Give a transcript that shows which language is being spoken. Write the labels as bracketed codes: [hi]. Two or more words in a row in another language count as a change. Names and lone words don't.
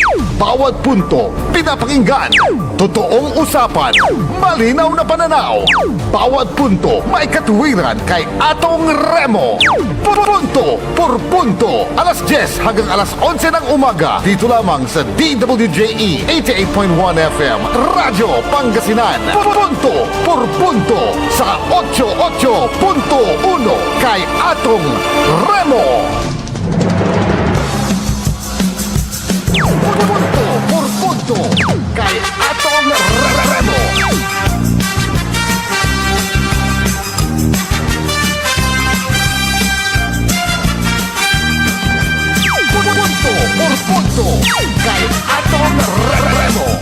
[tl] Bawat punto, pinapakinggan. Totoong usapan, malinaw na pananaw. Bawat punto, may katuwiran kay Atong Remo. Punto por punto. Alas 10 hanggang alas 11 ng umaga. Dito lamang sa DWJE 88.1 FM Radyo Pangasinan. Punto por punto sa 88.1 kay Atong Remo. Punto por punto kay Atong Remo. Punto por punto kay Atong Remo.